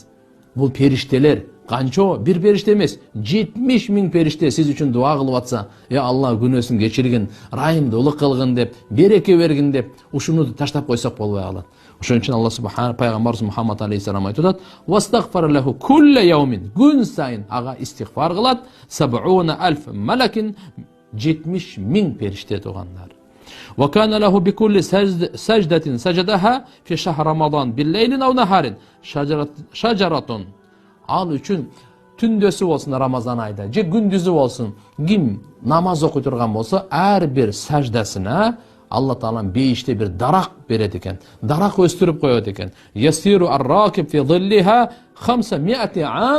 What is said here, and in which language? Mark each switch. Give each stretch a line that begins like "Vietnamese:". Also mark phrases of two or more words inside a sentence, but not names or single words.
Kyrgyz: Бул периштелер, канчо бир периште эмес, 70 миң периште сиз үчүн дуа кылып атса, Алла күнөөсүн кечиргин, райымдуулук кылгын деп, береке бергин деп, ушуну таштап койсок болбой калат. Ошон үчүн
Arabic: الله سبحانه
Kyrgyz: пайгамбарыбыз Мухаммад алейхиссалам айтып атат:
Arabic: "واستغفر له كل يوم",
Kyrgyz: күн сайын ага истигфар кылат 70,000 малакин, 70 миң периште тугандар.
Arabic: وكان له بكل سجدة سجدها في شهر رمضان بالليل أو نهار شجرة.
Kyrgyz: Ал үчүн түндөсү болсун Рамазан айда, же күндүзү болсун, ким намаз окуй турган болсо, ар бир саждасына Алла Таала бейиште бир дарак берет экен. Дарак өстүрүп коет экен.
Arabic: يسير الراكب في ظلها 500 عام.